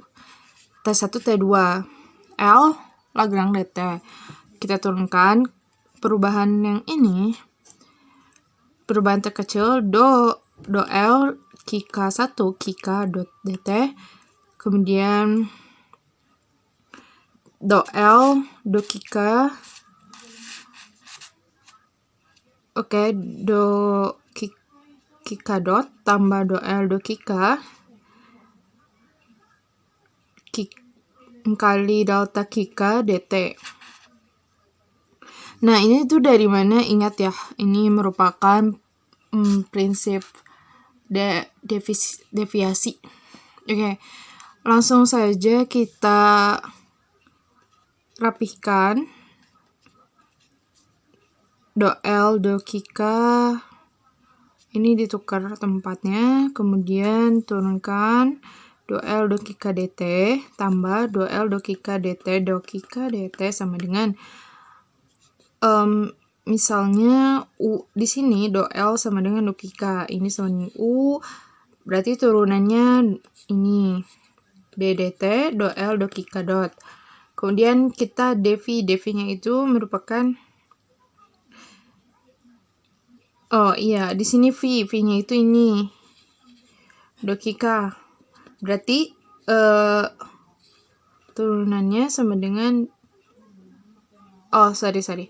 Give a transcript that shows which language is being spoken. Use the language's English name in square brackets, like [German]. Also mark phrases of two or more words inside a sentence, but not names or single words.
[Indonesian] T1, T2. L Lagrange dt. Kita turunkan perubahan yang ini. Perubahan terkecil do L K1 K dot dt. Kemudian do L do K. Do K dot tambah do L do K kali delta K dt. Nah, ini tuh dari mana? Ingat ya, ini merupakan prinsip deviasi. Langsung saja kita rapihkan. Do L do K ini ditukar tempatnya, kemudian turunkan do L do K dt tambah do L do K dt. Do K dt sama dengan misalnya U di sini do L sama dengan do K, ini sama dengan U, berarti turunannya ini d dt do L do K dot. Kemudian kita dv-nya itu merupakan di sini v-nya itu ini do K. Berarti turunannya sama dengan sorry.